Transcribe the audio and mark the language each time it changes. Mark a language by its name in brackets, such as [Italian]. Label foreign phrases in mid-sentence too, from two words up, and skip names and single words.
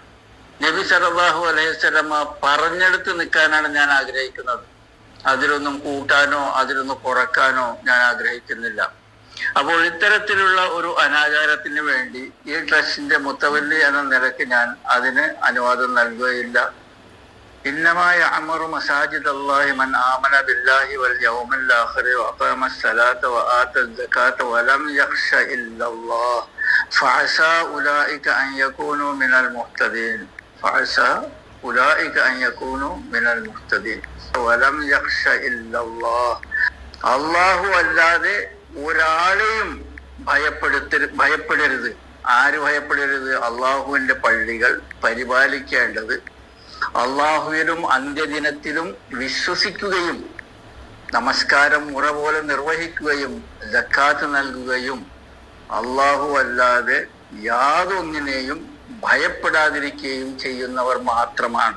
[Malayalam] നബി [Arabic] صلى الله عليه وسلم [Malayalam] പറഞ്ഞെടുത്ത് നിൽക്കാനാണ് ഞാൻ ആഗ്രഹിക്കുന്നത്. അതിലൊന്നും കൂട്ടാനോ അതിലൊന്നും കുറക്കാനോ ഞാൻ ആഗ്രഹിക്കുന്നില്ല. അപ്പോൾ ഇത്തരത്തിലുള്ള ഒരു അനാചാരത്തിന് വേണ്ടി ഈ ട്രസ്റ്റിന്റെ മുത്തവല്ലി എന്ന നിലയ്ക്ക് ഞാൻ അതിന് അനുവാദം നൽകുകയില്ല. [Arabic] إنما يعمر مساجد الله من آمن بالله واليوم الآخر وأقام الصلاة وآتى الزكاة ولم يخش إلا الله فعسى أولئك أن يكونوا من المهتدين. ولم يخش إلا الله, [Malayalam] അല്ലാഹു അല്ലാതെ ഒരാളെയും ഭയപ്പെടരുത്. ആര് ഭയപ്പെടരുത്? അള്ളാഹുവിന്റെ പള്ളികൾ പരിപാലിക്കേണ്ടത്, അള്ളാഹുവിലും അന്ത്യദിനത്തിലും വിശ്വസിക്കുകയും നമസ്കാരം മുറ പോലെ നിർവഹിക്കുകയും സക്കാത്ത് നൽകുകയും അള്ളാഹു അല്ലാതെ യാതൊന്നിനെയും ഭയപ്പെടാതിരിക്കുകയും ചെയ്യുന്നവർ മാത്രമാണ്.